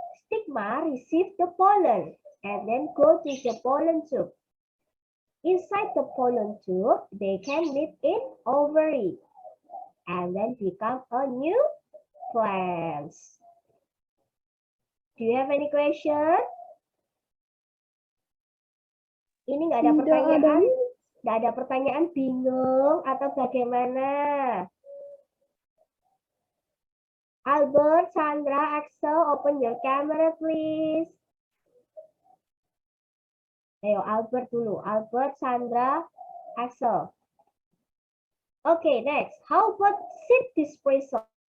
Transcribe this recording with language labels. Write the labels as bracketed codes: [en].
[en] Stigma receive the pollen and then go to the pollen tube. Inside the pollen tube, they can meet in ovary and then become a new plants. Do you have any question? [id] Ini nggak ada pertanyaan? Nggak ada pertanyaan, bingung atau bagaimana? [en] Albert, Sandra, Axel, open your camera please. [id] Ayo Albert dulu. [en] Albert, Sandra, Axel. Okay, next. How about seed dispersal?